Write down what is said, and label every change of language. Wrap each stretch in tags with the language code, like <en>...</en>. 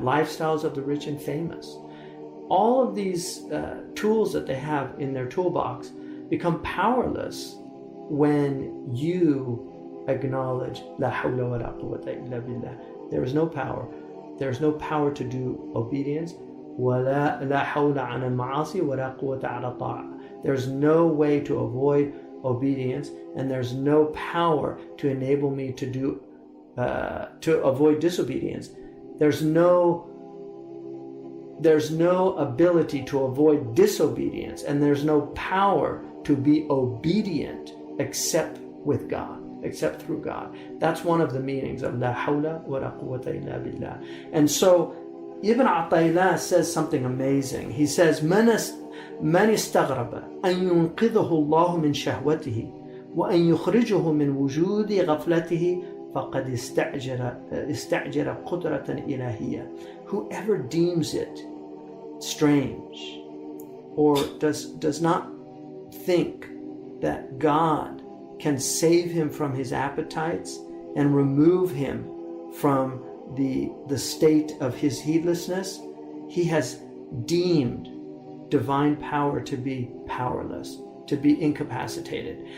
<en>Lifestyles of the rich and famous. All of these tools that they have in their toolbox become powerless when you acknowledge</en> <ar>La hawla wa la quwwata illa billah.</ar> <en>There is no power. There is no power to do obedience</en> <ar>ولا لا حول على المعاصي ولا قوة على طاعة.</ar> <en>There's no way to avoid obedience, and there's no power to enable me to avoid disobedience. There's no ability to avoid disobedience, and there's no power to be obedient except with God, except through God. That's one of the meanings of</en> <ar>la hawla wa la quwwata illa billah.</ar> <en>And so Ibn Ata'illah says something amazing. He says,</en> <ar>من استغرب أن ينقذه الله من شهوته وأن يخرجه من وجود غفلته فقد استعجل قدرة إلهية.</ar> <en>Whoever deems it strange or does not think that God can save him from his appetites and remove him from the state of his heedlessness, he has deemed divine power to be powerless, to be incapacitated.</en>